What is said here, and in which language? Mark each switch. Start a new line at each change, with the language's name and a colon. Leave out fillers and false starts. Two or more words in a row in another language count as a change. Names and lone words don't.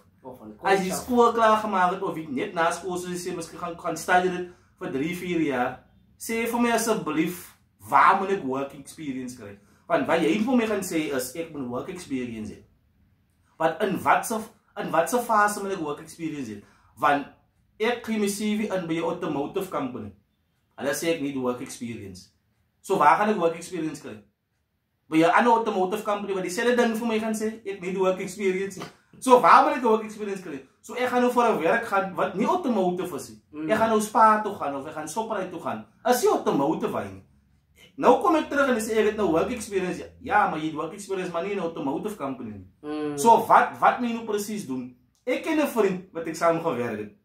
Afrikaans: As jy skool klaar gemaak het, of jy net na skool, soos jy sê, miskien gaan study dit vir 3-4 jaar, sê vir my asseblief, waar moet ek
English: work experience
Afrikaans: kry? Want wat jy vir my gaan sê is, ek moet
English: work experience
Afrikaans: hê. Want in watse fase moet ek
English: work experience
Afrikaans: hê? Want ek kry my CV in by 'n
English: automotive company.
Afrikaans: Hulle sê ek
English: need work experience.
Afrikaans: So waar gaan ek
English: work experience
Afrikaans: kry? By 'n ander
English: automotive company
Afrikaans: wat dieselfde ding vir my gaan sê, ek
English: need work experience.
Afrikaans: So waar moet ek
English: work experience
Afrikaans: kry? So ek gaan nou vir 'n werk gaan wat nie automotive is nie. Ek gaan nou Spar toe gaan of ek gaan Shoprite toe gaan. As jy automotive hy nie. Nou kom ek terug en sê ek het nou
English: work experience.
Afrikaans: Ja, maar jy het
English: work experience
Afrikaans: maar nie in 'n
English: automotive company
Afrikaans: nie. So wat moet jy nou presies doen? Ek ken 'n vriend wat ek saam gewerk het.